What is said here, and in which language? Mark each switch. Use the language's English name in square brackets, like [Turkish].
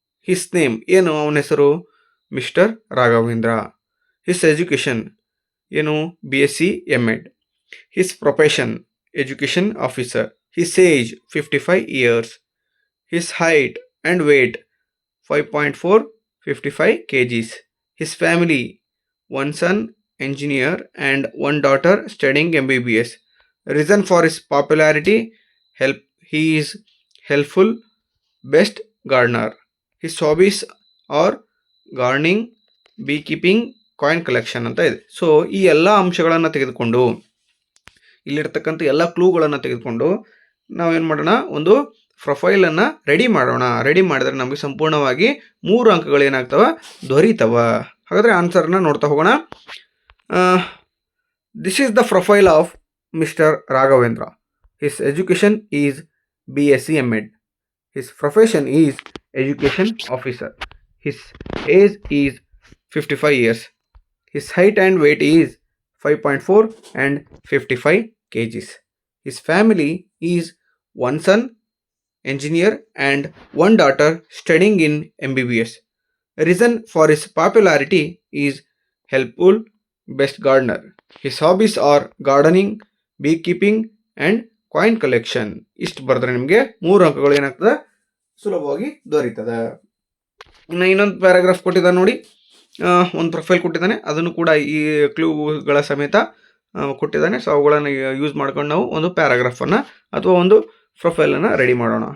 [English] his name [Kannada] ಏನು, ಅವನ ಹೆಸರು ಮಿಸ್ಟರ್ ರಾಘವೇಂದ್ರ. [English] His education ಏನು, BSc MAd. His profession education officer. His age 55 years. His height and weight 5.4 55 kgs. His family 1 son engineer and 1 daughter studying MBBS. Reason for his popularity, he is helpful, best gardener. His hobbies are gardening, beekeeping, coin collection [Kannada] ಅಂತ ಇದೆ. So ಈ ಎಲ್ಲ ಅಂಶಗಳನ್ನು ತೆಗೆದುಕೊಂಡು, ಇಲ್ಲಿರ್ತಕ್ಕಂಥ ಎಲ್ಲ ಕ್ಲೂಗಳನ್ನು ತೆಗೆದುಕೊಂಡು ನಾವೇನು ಮಾಡೋಣ, ಒಂದು ಪ್ರೊಫೈಲನ್ನು ರೆಡಿ ಮಾಡೋಣ. ರೆಡಿ ಮಾಡಿದ್ರೆ ನಮಗೆ ಸಂಪೂರ್ಣವಾಗಿ 3 ಅಂಕಗಳು ಏನಾಗ್ತವೆ, ದೊರೀತವ. ಹಾಗಾದರೆ ಆನ್ಸರ್ನ ನೋಡ್ತಾ ಹೋಗೋಣ. [English] This is the profile of mister Raghavendra. His education is BSc MAd. His profession is education officer. His age is 55 years. His height and weight is 5.4 and 55 kgs. His family is 1 son engineer and 1 daughter studying in MBBS. Reason for his popularity is helpful, best gardener. His hobbies are gardening, beekeeping and coin collection. [Kannada] ಇಷ್ಟು ಬರೆದ್ರೆ ನಿಮಗೆ 3 ಅಂಕಗಳು ಏನಾಗ್ತದೆ, ಸುಲಭವಾಗಿ ದೊರೀತದೆ. ಇನ್ನು ಇನ್ನೊಂದು paragraph ಕೊಟ್ಟಿದ್ದಾನೆ ನೋಡಿ, ಒಂದು ಪ್ರೊಫೈಲ್ ಕೊಟ್ಟಿದ್ದಾನೆ, ಅದನ್ನು ಕೂಡ ಈ ಕ್ಲೂಗಳ ಸಮೇತ ಕೊಟ್ಟಿದ್ದಾನೆ. ಸೊ ಅವುಗಳನ್ನು ಯೂಸ್ ಮಾಡ್ಕೊಂಡು ನಾವು ಒಂದು ಪ್ಯಾರಾಗ್ರಾಫನ್ನು ಅಥವಾ ಒಂದು ಪ್ರೊಫೈಲನ್ನು ರೆಡಿ ಮಾಡೋಣ.